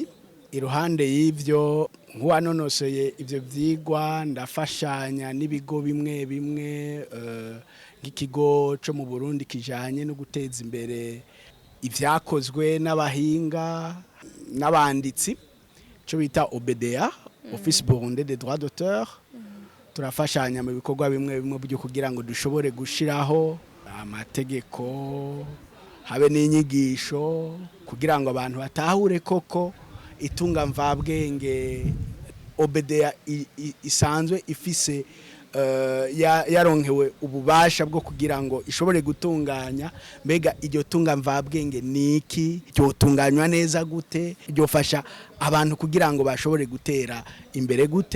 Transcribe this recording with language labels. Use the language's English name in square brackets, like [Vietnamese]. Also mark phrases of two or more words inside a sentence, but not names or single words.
[Rundi] Iruhande y'ivyo nkuwanonosoye ivyo vyigwa ndafashanya n'ibigo bimwe bimwe nk'ikigo cyo mu Burundi kijanye no guteza imbere ivyakozwe n'abahinga n'abanditsi cyo bita OBDA Office Burundais des droits d'auteur. Turafashanya mu bikorwa bimwe bimwe byo kugira ngo dushobore gushiraho amategeko habe n'inyigisho kugira ngo abantu batahure koko itunga mvabwenge OBDA isanzwe ifise yaronkewe ububasha bwo kugira ngo ishobore gutunganya mbega iryo tunga mvabwenge niki, ryotunganywa neza gute, ryofasha abantu kugira ngo bashobore gutera imbere gute.